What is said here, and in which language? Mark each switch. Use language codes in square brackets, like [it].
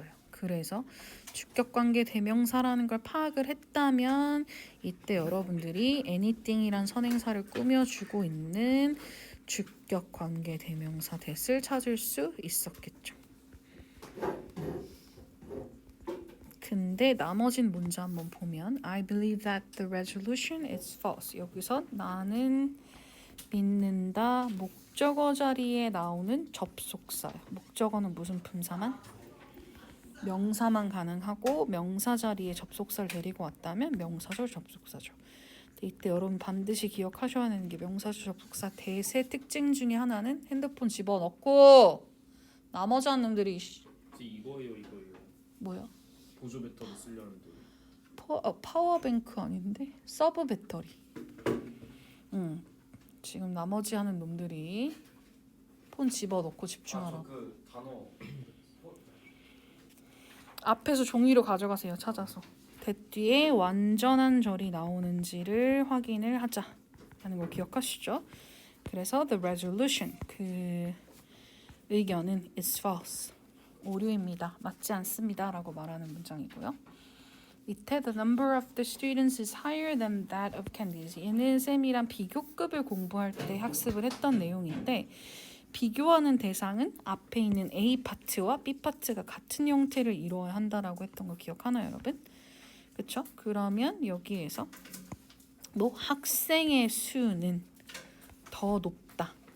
[ko] 그래서 주격 관계 대명사라는 걸 파악을 했다면 이때 여러분들이 anything이란 선행사를 꾸며주고 있는 주격 관계 대명사 that을 찾을 수 있었겠죠. 근데 나머진 문제 한번 보면 [en] I believe that the resolution is false. [ko] 여기서 나는 믿는다 목적어 자리에 나오는 접속사요. 목적어는 무슨 품사만? 명사만 가능하고 명사 자리에 접속사를 데리고 왔다면 명사절 접속사죠. 이때 여러분 반드시 기억하셔야 하는 게 명사절 접속사 대세 특징 중에 하나는 핸드폰 집어넣고 나머지 한 놈들이 이거예요. 뭐야? 보조 배터리 쓰려는데. 파워뱅크 아닌데? 서브 배터리. 지금 나머지 하는 놈들이 폰 집어넣고 집중하라고. 그 단어 앞에서 종이로 가져가세요. 찾아서. 대 뒤에 완전한 절이 나오는지를 확인을 하자라는 거 기억하시죠? 그래서 [en] the resolution [ko] 그 의견은 [en] is false. [ko] 오류입니다. 맞지 않습니다. 라고 말하는 문장이고요. 밑에 [en] the number of the students is higher than that of candidates. [ko] 얘는 쌤이랑 비교급을 공부할 때 학습을 했던 내용인데 비교하는 대상은 앞에 있는 A 파트와 B 파트가 같은 형태를 이루어야 한다라고 했던 거 기억하나요, 여러분? 그렇죠? 그러면 여기에서 뭐 학생의 수는 더 높다.